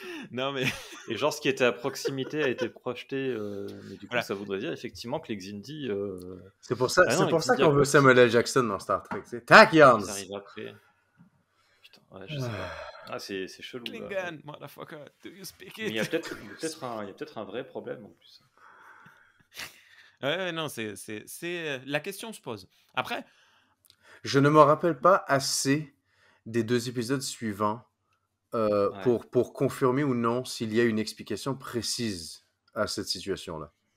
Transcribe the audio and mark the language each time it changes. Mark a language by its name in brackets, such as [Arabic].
[French] Non mais... Et genre ce qui était à proximité a été projeté, mais du coup ça voudrait dire effectivement que les Xindi... C'est pour ça, qu'on veut Samuel L. Jackson dans Star Trek. Tachyons! Ils arrivent après. Putain, ouais, je sais pas. Ah, c'est chelou. [English] Klingon, motherfucker, do you speak it? [French] Mais il y a peut-être un vrai problème en plus. Ouais, non, la question se pose. Après, je ne me rappelle pas assez des 2 épisodes suivants pour confirmer ou non s'il y a une explication précise à cette situation-là.